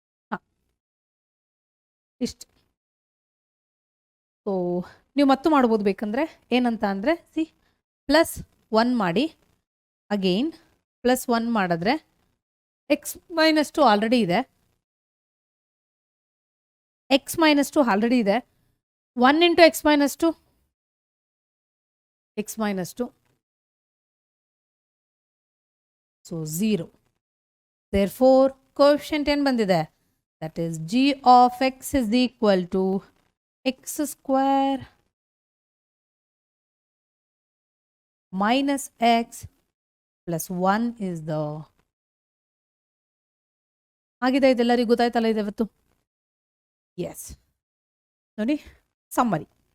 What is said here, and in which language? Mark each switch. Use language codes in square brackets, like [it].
[kn] ಹಾಂ ಇಷ್ಟು. ಸೊ ನೀವು ಮತ್ತು ಮಾಡ್ಬೋದು ಬೇಕಂದರೆ, ಏನಂತ ಅಂದರೆ ಸಿ ಪ್ಲಸ್ 1 ಮಾಡಿ ಅಗೇನ್ ಪ್ಲಸ್ 1 ಮಾಡಿದ್ರೆ ಎಕ್ಸ್ ಮೈನಸ್ 2 ಆಲ್ರೆಡಿ ಇದೆ, ಎಕ್ಸ್ ಮೈನಸ್ 2 ಆಲ್ರೆಡಿ ಇದೆ, 1 into X minus 2 X minus 2 so 0. [en] Therefore coefficient [kn] ಏನು ಬಂದಿದೆ, [en] that is g of x is equal to x square minus x plus 1 is the. [kn] ಆಗಿದೆ, ಇದೆಲ್ಲರಿಗೂ ಗೊತ್ತಾಯ್ತಲ್ಲ ಇದೆವತ್ತು. S ನೋಡಿ summary.